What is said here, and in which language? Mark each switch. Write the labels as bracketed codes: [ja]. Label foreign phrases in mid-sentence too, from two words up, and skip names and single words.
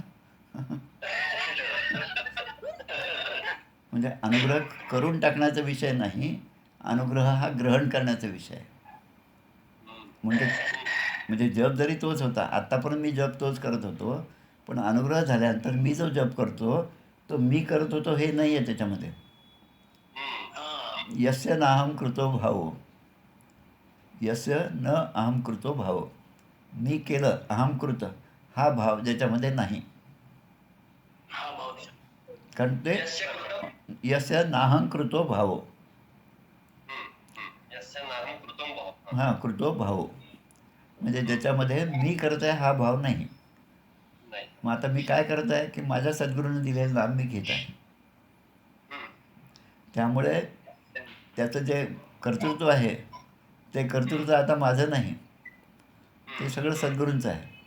[mr] म्हणजे अनुग्रह करून टाकण्याचा विषय नाही, अनुग्रह हा ग्रहण करण्याचा विषय आहे. म्हणजे जप जरी तोच होता, आत्तापर्यंत मी जप तोच करत होतो, पण अनुग्रह झाल्यानंतर मी जो जप करतो तो मी करत होतो हे नाही आहे त्याच्यामध्ये. [sa] यस्य नाहम कृतो भाव, यस्य न अहम कृतो भाव, [mr] मी केलं अहम कृत हा भाव ज्याच्यामध्ये नाही. कारण ते [sa] यस्य नाहं कृतो भाव, [mr] हां, कृतो भाव म्हणजे ज्याच्यामध्ये मी करत आहे हा भाव नाही. मग आता मी काय करत आहे की माझ्या सद्गुरूंनी दिलेलं नाम मी घेत आहे, त्यामुळे त्याचं जे कर्तृत्व आहे ते कर्तृत्व आता माझं नाही, ते सगळं सद्गुरूंचं आहे.